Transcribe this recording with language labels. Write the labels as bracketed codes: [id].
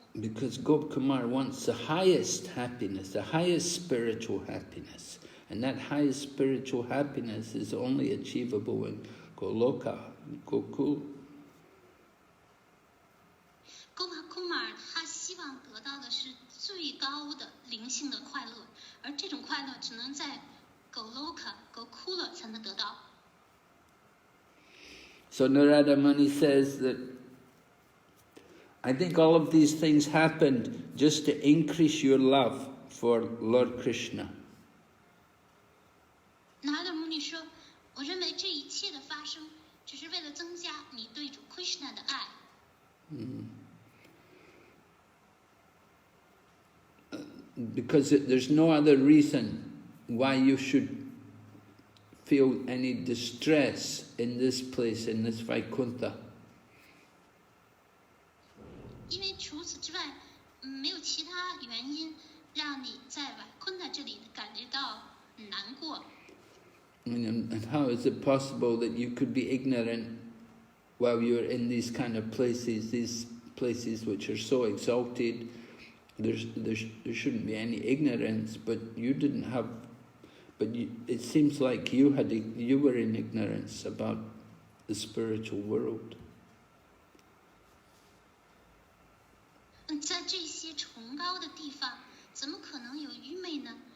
[en] Because Gopkumar wants the highest happiness, the highest spiritual happiness. And that highest spiritual happiness is only achievable in Goloka, Gokul. [zh] Gopkumar 他希望得到的是最高的灵性的快乐，而这种快乐只能在 Goloka, Gokula 才能得到。 [en] So Narada Muni says that I think all of these things happened just to increase your love for Lord Krishna. [zh] 拿德穆尼说：“我认为这一切的发生，只是为了增加你对主 Krishna 的爱。” [en] Because there's no other reason why you should feel any distress in this place, in this Vaikuntha. [zh] 因为除此之外，没有其他原因让你在Vaikuntha这里感觉到难过。 [en] And how is it possible that you could be ignorant while you're in these kind of places, which are so exalted? There shouldn't be any ignorance, but you didn't have. But it seems like you were in ignorance about the spiritual world. [zh] 在这些崇高的地方，怎么可能有愚昧呢？